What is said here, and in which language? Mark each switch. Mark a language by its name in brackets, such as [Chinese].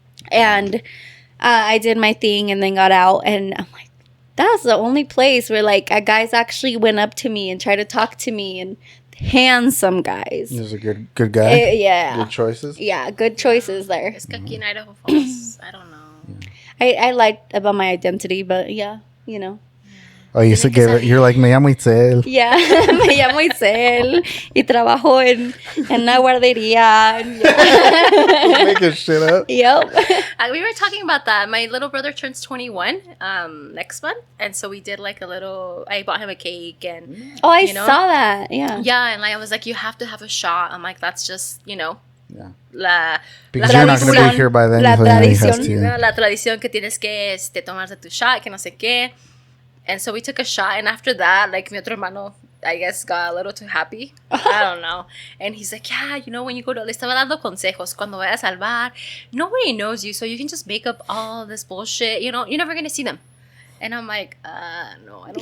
[English] And I did my thing and then got out. And I'm like, that's the only place where, like, guys actually went up to me and tried to talk to me. And handsome guys. He's a good guy. Yeah. Good choices. Yeah, good choices there. It's aquí in Idaho Falls. I don't know. I liked about my identity, but yeah, you know. Oh, you should give it. You're like, [Spanish] me llamo Itzel. Yeah, me llamo Itzel y trabajo en una guardería. [English] Making shit up. Yep. We were talking about that. My little brother turns 21 next month, and so we did like a little. I bought him a cake, and I saw that. Yeah. Yeah, and like I was like, you have to have a shot. I'm like, that's just Yeah. Because you're not going to be here by then. [Spanish] La tradición. La tradición que tienes que tomarse tu shot, que no sé qué. [English] And so we took a shot, and after that, like, [Spanish] mi otro hermano, [English] I guess, got a little too happy. I don't know. And he's like, yeah, you know, when you go to, [Spanish] le estaba dando consejos, cuando vayas al bar, [English] nobody knows you, so you can just make up all this bullshit. You know, you're never going to see them. And I'm like, no, I don't.